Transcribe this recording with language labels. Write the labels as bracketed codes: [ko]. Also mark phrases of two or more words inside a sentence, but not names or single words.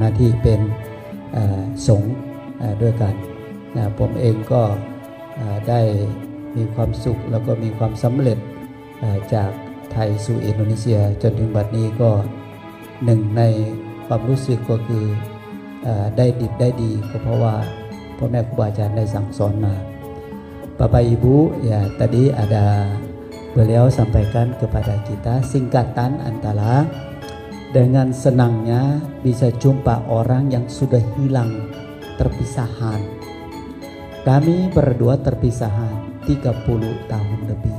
[th] น้าที่เป็นสงฆ์ด้วยกันผมเองก็ได้มีความสุขแล้วก็มีความ สำเร็จจากไทยสู่อินโดนีเซียจนถึงบัดนี้ก็หนึ่งในความรู้สึกก็คือได้ดิบได้ดีก็เพราะว่าพ่อแม่ครูบาอาจารย์ได้สั่งสอนมา [id] Bapak Ibu ya tadi ada beliau sampaikan kepada kita singkatan antara dengan senangnya bisa jumpa orang yang sudah hilang terpisahan. Kami berdua terpisahan 30 tahun lebih.